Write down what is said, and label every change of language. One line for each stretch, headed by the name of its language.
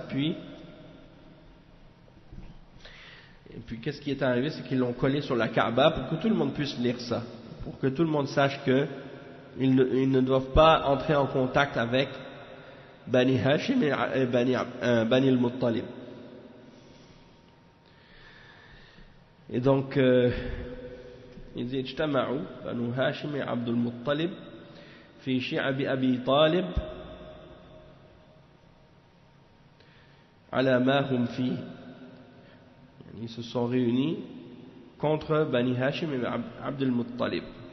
French: Puis qu'est-ce qui est arrivé? C'est qu'ils l'ont collé sur la Kaaba pour que tout le monde puisse lire ça, pour que tout le monde sache qu'ils ne doivent pas entrer en contact avec Bani Hashim et Bani al-Muttalib. Et donc il dit
Arabic: اجتمعوا بنو هاشم عبد المطلب في شعب أبي طالب على ما هم فيه.
French: Ils se sont réunis contre Bani Hashim et Abd al-Muttalib.